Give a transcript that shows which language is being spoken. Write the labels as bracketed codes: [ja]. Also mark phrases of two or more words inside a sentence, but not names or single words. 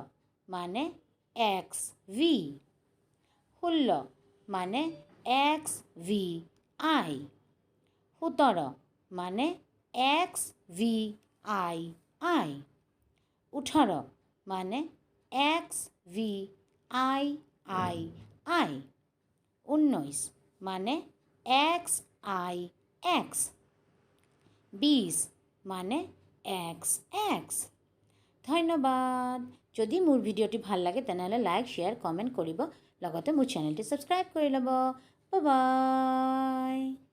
[as] মানে এক্স ভি, 16 মানে এক্স ভি আই, 17 মানে এক্স ভি আই আই, 18 মানে এক্স ভি আই আই আই, 19 মানে এক্স আই এক্স, 20 মানে এক্স এক্স। ধন্যবাদ। যদি মোৰ ভিডিঅ'টি ভাল লাগে তেনেহ'লে লাইক, শ্বেয়াৰ, কমেণ্ট কৰিব। লগতে মোৰ চেনেলটি ছাবস্ক্ৰাইব কৰি ল'ব। বাই বাই।